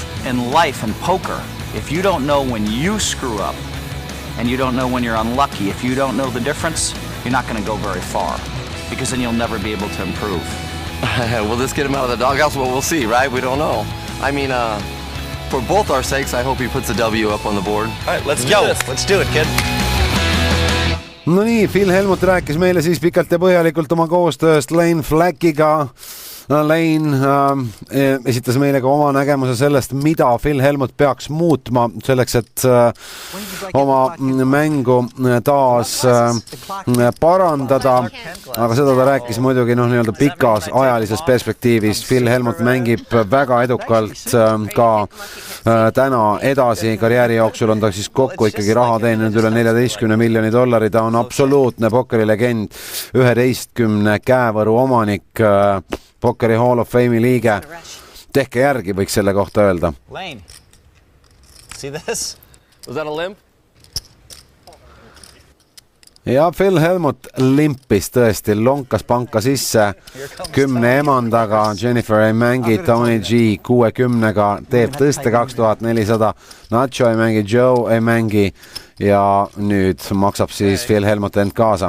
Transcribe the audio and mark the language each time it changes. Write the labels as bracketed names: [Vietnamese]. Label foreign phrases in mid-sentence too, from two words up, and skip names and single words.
[English] In life and poker, if you don't know when you screw up and you don't know when you're unlucky, if you don't know the difference, you're not going to go very far because then you'll never be able to improve. Will this get him out of the doghouse? Well, we'll see, right? We don't know. I mean, for both our sakes, I hope he puts the W up on the board. All right, let's go. Let's do it, kid. [Estonian] No nii, Phil Hellmuth rääkis meile siis pikalt ja põhjalikult oma koostööst Lane Flackiga. Lane esitas meile ka oma nägemuse sellest, mida Phil Hellmuth peaks muutma selleks, et oma mängu taas parandada. Aga seda ta rääkis muidugi nii-öelda pikas ajalises perspektiivis. Phil Hellmuth mängib väga edukalt ka täna edasi. Karjääri jooksul on ta siis kokku ikkagi raha teeninud üle $14 miljoni. Ta on absoluutne pokkerilegend, 11 käevõru omanik, Pokkeri Hall of Fame'i liige. Tehke järgi, võiks selle kohta öelda. [English] Lane, see this? Was that a limp? [Estonian] Ja Phil Hellmuth limpis tõesti, lonkas panka sisse 10 emandaga. Jennifer ei mängi, Tony G 60-ga teeb tõste 2400. Nacho ei mängi, Joe ei mängi ja nüüd maksab siis Phil Hellmuth end kaasa.